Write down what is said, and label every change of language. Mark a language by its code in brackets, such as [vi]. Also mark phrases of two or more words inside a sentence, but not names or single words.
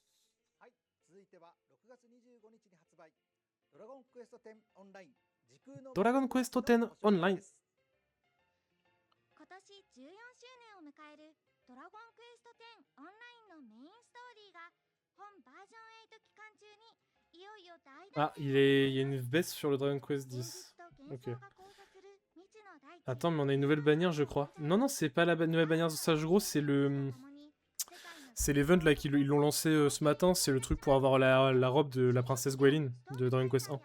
[ja] Dragon Quest X Online. 今年14周年を迎えるドラゴンクエスト10オンラインのメインストーリーが本バージョン8期間中にいよいよ大 [fr] Ah, il y a une baisse sur le Dragon Quest 10. Ok. Attends, mais on a une nouvelle bannière, je crois. Non, non, c'est pas la nouvelle bannière de Sage Gros, c'est le... C'est l'event là qu'ils l'ont lancé ce matin, c'est le truc pour avoir la robe de la princesse Gwaelin de Dragon Quest 1.